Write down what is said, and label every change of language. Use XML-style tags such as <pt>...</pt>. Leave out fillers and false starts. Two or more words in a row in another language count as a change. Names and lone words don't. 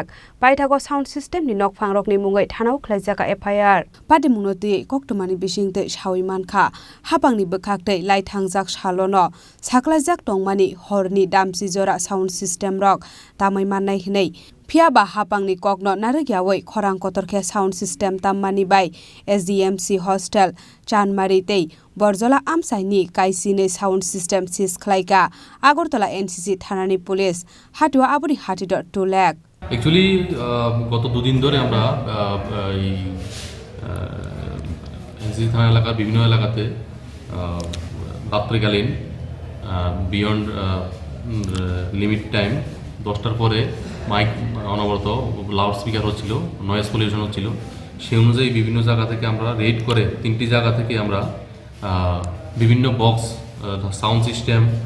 <trp>paithago</trp> <en>sound system</en> <trp>ni nokphangrok ni mungai thanau khlaijaka FIR pati munoti koktumani bisingte sawi mankha hapangni bwkhaktei laithangjak salono saklajak tongmani horni damsi jora</trp> <en>sound system</en> <trp>rok tamai mannai hinei Phiaba hapangni kokno naragyawi khorang kotorkhe</trp> <en>sound system</en> <trp>tammani bai SDMC hostel Chanmari tei Borjola amsaini kaisine</trp> <en>sound system</en> <trp>siskhlaika Agartala NCC thanani police hatiwa aboni hatidor 2 lakh</trp> <bn>Actually গত দুদিন ধরে আমরা এই NCC থানা এলাকার বিভিন্ন এলাকাতে রাত্রিকালীন</bn> <en>beyond limit time</en> <bn>10টার পরে মাইক অনবরত</bn> <en>loud speaker</en> <bn>হচ্ছিল</bn> <en>noise pollution</en> <bn>হচ্ছিল সেই অনুযায়ী বিভিন্ন জায়গা থেকে আমরা রেড করে 3টি জায়গা থেকে আমরা বিভিন্ন</bn> <en>box sound system</en>